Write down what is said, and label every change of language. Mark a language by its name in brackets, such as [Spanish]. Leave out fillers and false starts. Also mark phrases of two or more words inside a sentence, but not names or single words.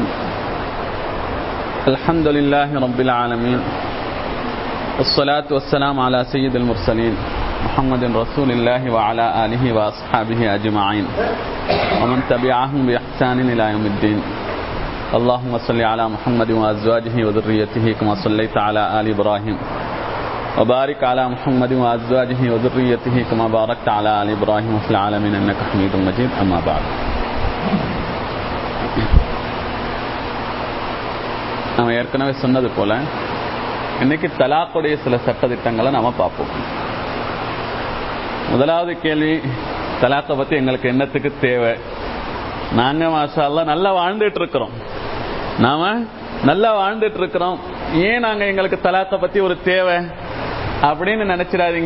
[Arabic] الحمد لله رب العالمين، والصلاة والسلام على سيد المرسلين محمد رسول الله وعلى آله وأصحابه أجمعين ومن تبعهم بإحسان إلى يوم الدين. اللهم صل على محمد وأزواجه وذريته كما صليت على آل إبراهيم وبارك على محمد وأزواجه وذريته كما باركت على آل إبراهيم في العالمين إنك حميد مجيد. أما بعد. [Tamil] நாம் ஏற்கனவே சொன்னது போல இன்னைக்கு தலாக்குடைய சில சட்டதிட்டங்களை நாம பார்ப்போம். முதலாவது கேள்வி, தலாக்கை பத்தி எங்களுக்கு என்னத்துக்கு தேவை? நாங்க [Arabic] ما شاء الله [Tamil] நல்லா வாழ்ந்துட்டு இருக்கிறோம், நாம நல்லா வாழ்ந்துட்டு இருக்கிறோம், ஏன் நாங்க எங்களுக்கு தலாக்கை பத்தி ஒரு தேவை அப்படின்னு நினைச்சிடாதீங்க.